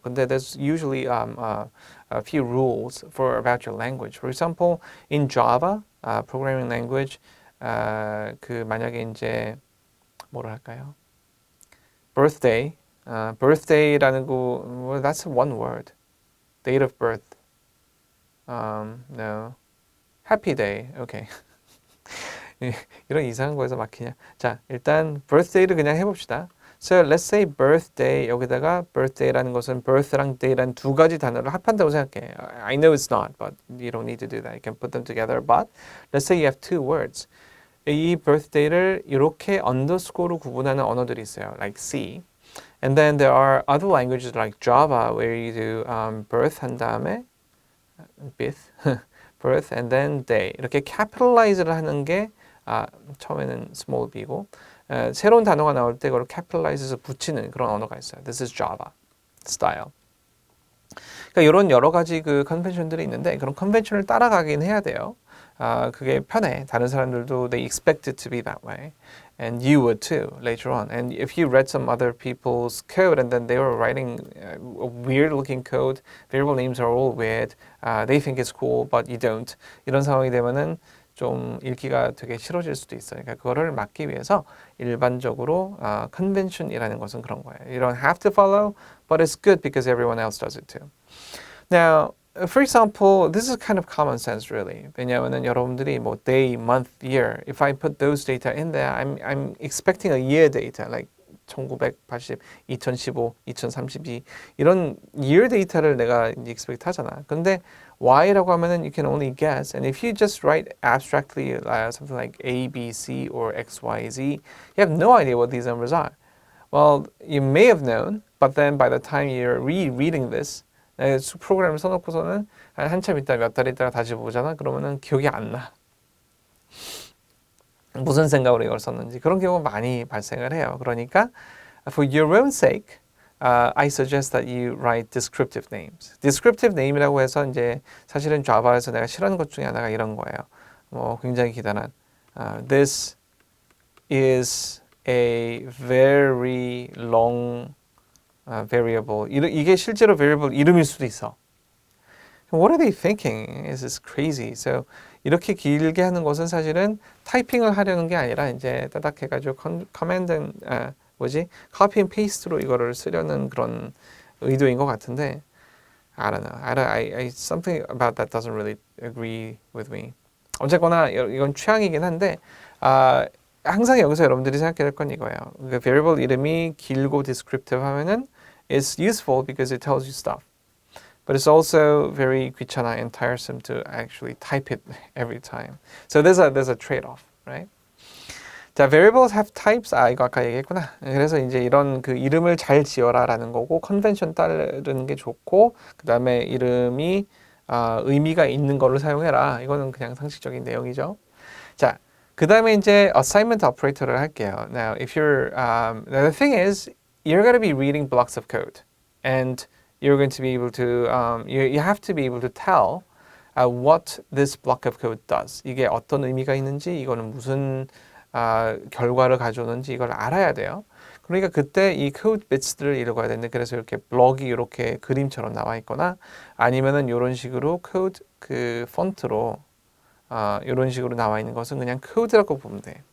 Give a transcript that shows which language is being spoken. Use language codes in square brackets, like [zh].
[en] 근데 there's usually a few rules about your language. For example, in Java, programming language, [ko] 그 만약에 이제 뭐를 할까요? [en] birthday, birthday라는 거, well, that's one word. date of birth. No. happy day. Okay. [ko] 이런 이상한 거에서 막히냐. 자, 일단 birthday를 그냥 해봅시다. [en] So let's say [ko] birthday 여기다가 birthday라는 것은 birth랑 day라는 두 가지 단어를 합한다고 생각해. [en] I know it's not, but you don't need to do that. You can put them together. But let's say you have two words. [ko] 이 birthday를 이렇게 underscore로 구분하는 언어들이 있어요. [en] Like C. And then there are other languages like Java where you do birth [ko] 한 다음에 [en] birth and then day. [ko] 이렇게 capitalize를 하는 게 처음에는 small b고 새로운 단어가 나올 때 그걸 capitalize해서 붙이는 그런 언어가 있어요. [en] This is Java style. [ko] 그러니까 이런 여러 가지 그 컨벤션들이 있는데 그런 컨벤션을 따라가긴 해야 돼요. 그게 편해. 다른 사람들도 [en] they expect it to be that way. And you would too later on. And if you read some other people's code and then they were writing weird looking code, variable names are all weird. They think it's cool, but you don't. [ko] 이런 상황이 되면은 좀 읽기가 되게 싫어질 수도 있어요. 그러니까 그거를 막기 위해서 일반적으로 convention이라는 것은 그런 거예요. [en] You don't have to follow, but it's good because everyone else does it too. Now, for example, this is kind of common sense really. [ko] 왜냐하면은 여러분들이 뭐 [en] day, month, year, if I put those data in there, I'm expecting a year data, like [ko] 1980, 2015, 2032 이런 year 데이터를 내가 이제 expect 하잖아. 근데 Y라고 하면은 [en] you can only guess. And if you just write abstractly something like A, B, C or X, Y, Z, you have no idea what these numbers are. Well, you may have known, but then by the time you're rereading this, [ko] 프로그램을 써놓고서는 한참 있다 몇 달 있다가 다시 보잖아. 그러면은 기억이 안 나. 무슨 생각으로 이걸 썼는지 그런 경우가 많이 발생을 해요. [en] 그러니까 for your own sake, I suggest that you write descriptive names. [ko] descriptive name이라고 해서 이제 사실은 자바에서 내가 싫어하는 것 중에 하나가 이런 거예요. 뭐 굉장히 기다란 [en] this is a very long variable. [ko] 이게 실제로 variable 이름일 수도 있어. [en] What are they thinking? This is crazy. [ko] So 이렇게 길게 하는 것은 사실은 타이핑을 하려는 게 아니라 이제 따닥 해가지고 커맨드 copy and paste로 이거를 쓰려는 그런 의도인 것 같은데 [en] I don't know. I something about that doesn't really agree with me. [ko] 어쨌거나 이건 취향이긴 한데 항상 여기서 여러분들이 생각해야 될 건 이거예요. 그 variable 이름이 길고 descriptive 하면은 [en] it's useful because it tells you stuff. But it's also very 귀찮아 and tiresome to actually type it every time. So there's a trade-off, right? [ko] 자, [en] variables have types. [ko] 이거 아까 얘기했구나. 그래서 이제 이런 그 이름을 잘 지어라라는 거고, 컨벤션 따르는 게 좋고, 그 다음에 이름이 의미가 있는 거를 사용해라. 이거는 그냥 상식적인 내용이죠. 자, 그 다음에 이제 assignment operator를 할게요. [en] Now, if you're, the thing is, you're going to be reading blocks of code, and you're going to be able to, you have to be able to tell what this block of code does. [ko] 이게 어떤 의미가 있는지, 이거는 무슨 결과를 가져오는지 이걸 알아야 돼요. 그러니까 그때 이 code bits들을 읽어야 되는데, 그래서 이렇게 블럭이 이렇게 그림처럼 나와 있거나, 아니면은 이런 식으로 code 그 폰트로 이런 식으로 나와 있는 것은 그냥 code라고 보면 돼.